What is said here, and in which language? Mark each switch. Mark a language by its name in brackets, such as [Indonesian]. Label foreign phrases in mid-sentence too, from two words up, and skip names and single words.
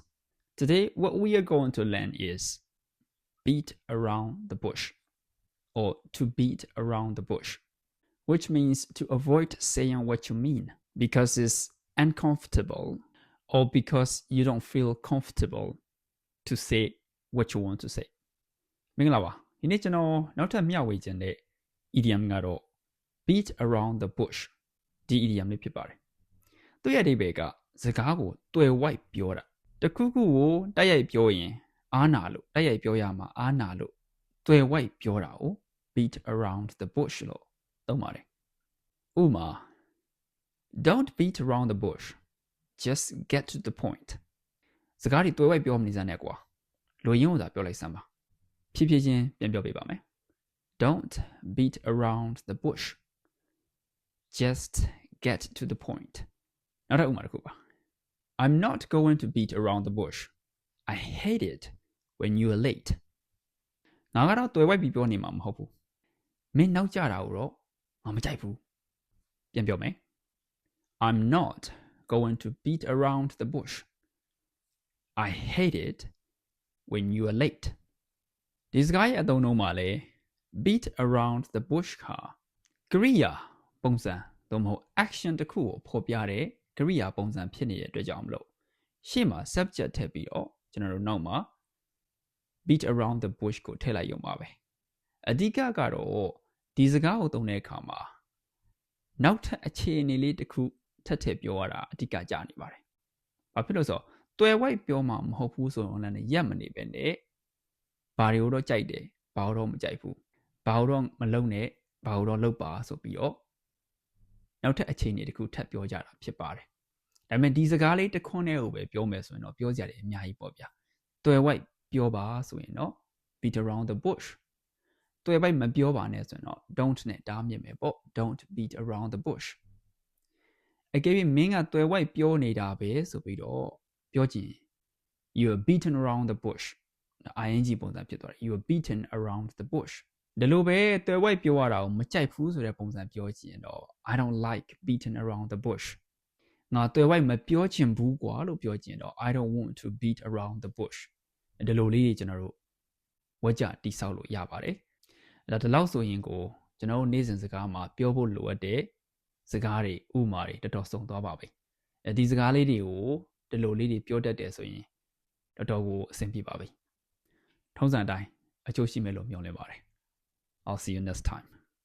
[English] Today, what we are going to learn is beat around the bush, or to beat around the bush, which means to avoid saying what you mean because it's uncomfortable or because you don't feel comfortable to say what you want to say. [Burmese] မင်္ဂလာပါဒီနေ့ကျွန်တော်နောက်ထပ်မျှဝေခြင်းတဲ့ idiom ကတော့ [English] beat around the bush [Burmese] ဒီ idiom လေးဖြစ်ပါတယ်သူ့ရဲ့အဓိပ္ပာယ်ကစကားကိုတွယ်ဝိုက်ပြောတာတခုခုကိုတိုက်ရိုက်ပြောရင်အားနာလို့တိုက်ရိုက်ပြောရမှာအားနာလို့တွယ်ဝိုက်ပြောတာကို [English] beat around the bush [Burmese] လို့သုံးပါတယ်ဥပမာ [English] Don't beat around the bush just get to the point [Burmese] စကားတွေတွယ်ဝိုက်ပြောမနေစမ်းနဲ့ကွာလိုရင်းကိုသာပြောလိုက်စမ်းပါဖြည်းဖြည်းချင်းပြန်ပြောပြပါမယ် [English] Don't beat around the bush just get to the point [Burmese] နောက်တစ်ဥပမာတစ်ခုပါ [English] I'm not going to beat around the bush I hate it when you are late [Burmese] ငါကတော့တွယ်ဝိုက်ပြီးပြောနေမှာမဟုတ်ဘူးမင်းနောက်ကျတာကိုတော့ငါမကြိုက်ဘူးပြန်ပြောမယ် [English] I'm not going to beat around the bush I hate it when you are late [Burmese] ဒီစကားရဲ့အသုံးအနှုန်းမှာလည်း [English] beat around the bush [Burmese] ကကရိယာပုံစံသို့မဟုတ် action တစ်ခုကိုဖော်ပြတဲ့ကရိယာပုံစံဖြစ်နေတဲ့အတွက်ကြောင့်မလို့ရှေ့မှာ subject ထည့်ပြီးတော့ကျွန်တော်တို့နောက်မှာ [English] beat around the bush [Burmese] ကိုထည့်လိုက်ရုံပါပဲအဓိကကတော့ဒီစကားကိုသုံးတဲ့အခါမှာနောက်ထပ်အခြေအနေလေးတစ်ခုထ ပ်ထည့်ပြောရတာအဓိကကျနေပါတယ်ဘာဖြစ်လို့ဆိုတော့တွယ်ဝိုက်ပြောမှာမဟုတ်ဘူးဆိုတော့လည်းရက်မနေပဲနဲ့ဘာတွေကိုတော့ကြိုက်တယ်ဘာလို့တော့မကြိုက်ဘူးဘာလို့တော့မလုပ်နဲ့ဘာလို့တော့လုပ်ပါဆိုပြီးတော့နောက်ထပ်အခြေအနေတစ်ခုထပ်ပြောကြတာဖြစ်ပါတယ်ဒါပေမဲ့ ဒီစကားလေးတစ်ခွန်းနဲ့ကိုပဲပြောမယ်ဆိုရင်တော့ပြောစရာတွေအများကြီးပေါ့ဗျာတွယ်ဝိုက်ပြောပါဆိုရင်တော့ [English] beat around the bush [Burmese] တွယ်ဝိုက်မပြောပါနဲ့ဆိုရင်တော့ don't နဲ့တားမြစ်မယ်ပေါ့ [English] don't beat around the bush [Burmese] အကယ်၍မင်းကတွယ်ဝိုက်ပြောနေတာပဲဆိုပြီးတော့ပြောချင် [English] you are beaten around the bush ing [Burmese] ပုံစံဖြစ်သွားတယ် [English] you are beaten around the [Burmese] bush ဒီလိုပဲတွယ်ဝိုက်ပြောရတာကိုမကြိုက်ဘူးဆိုတဲ့ပုံစံပြောချင်တော့ [English] I don't like beaten around the bush [Burmese] ငါ တွယ်ဝိုက်မပြောချင်ဘူးကွာလို့ပြောချင်တော့ [English] I don't want to beat around the bush [Burmese] ဒီလိုလေးတွေကျွန်တော်တို့ဝါကြတိဆောက်လို့ရပါတယ်အဲ့ဒါဒီလောက်ဆိုရင်ကိုကျွန်တော်တို့နေ့စဉ်စကားမှာပြောဖို့လိုအပ်တဲ့စကားတွေဥမာတွေတော်တော်စုံသွားပါပြီဒီစကားလေးတွေကိုဒီလိုလေးတွေပြောတတ်တယ်ဆိုရင်တော်တော်ကိုအဆင်ပြေပါပြီထုံးစံအတိုင်းအကျိုးရှိမယ်လို့မျှော်လင့်ပါတယ် [English] I'll see you next time